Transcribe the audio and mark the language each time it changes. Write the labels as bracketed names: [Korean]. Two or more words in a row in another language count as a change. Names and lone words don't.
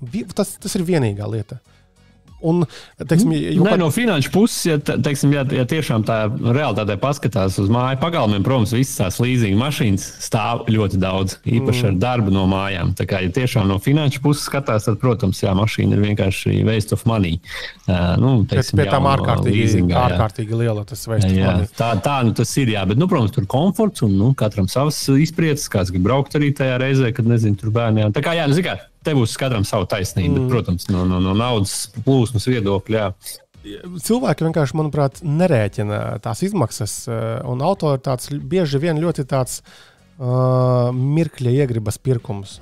[Latvian] Tas ir vienīgā lieta. Un, teiksim, no finanšu puses, ja tiešām tā realitātē paskatās uz māju pagalmiem, protams, visas tās līzinga mašīnas stāv ļoti daudz, īpaši ar darbu no mājām. Tā kā, ja tiešām no finanšu puses skatās, tad, protams, mašīna ir vienkārši [English] waste of money. [Latvian] Pie tām ārkārtīgi liela tas [English] waste of money. [Latvian] Tā tas ir, bet, protams, tur komforts un katram savas izprieces, kāds grib braukt arī tajā reizē, kad, nezinu, tur bērniem. Tā kā, te būs katram savu taisnību, bet, protams, no naudas plūsmas viedokļa. Cilvēki vienkārši, manuprāt, nerēķina tās izmaksas, un auto ir tāds bieži vien ļoti tāds mirkļa iegribas pirkums.